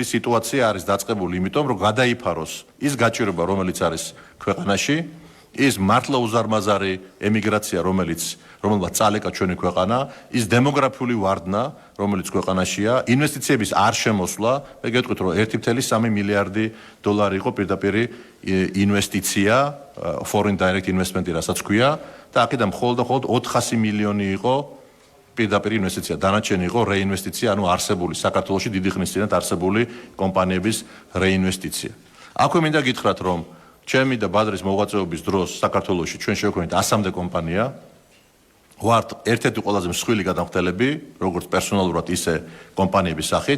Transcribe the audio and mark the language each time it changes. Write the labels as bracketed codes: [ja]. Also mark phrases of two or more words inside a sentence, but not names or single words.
[ka] სიტუაცია არის დაწყებული იმიტომ, რომ გადაიფაროს ის გაჭირვება, რომელიც არის ქვეყანაში, ის მართლა უზარმაზარი ემიგრაცია, რომელმაც წალეკა ჩვენი ქვეყანა, ის დემოგრაფიული ვარდნა, რომელიც ქვეყანაშია, ინვესტიციების არ შემოსვლა, მე გეტყვით, რომ 1.3 მილიარდი დოლარი იყო პირდაპირი ინვესტიცია, [en] foreign direct investment [ka] რასაც ქვია, და აქედან მხოლოდ 400 მილიონი იყო პირდაპირ ინვესტიცია, დანარჩენი იყო რეინვესტიცია, ანუ არსებული საქართველოში დიდი ხნის წინათ არსებული კომპანიების რეინვესტიცია. აქვე მინდა გითხრათ, რომ ჩემი და ბადრის მოღვაწეობის დროს საქართველოში ჩვენ შევქმნით 100-მდე კომპანია, ვართ ერთ-ერთი ყველაზე მსხვილი გადამხდელები, როგორც პერსონალურად, ისე კომპანიების სახით.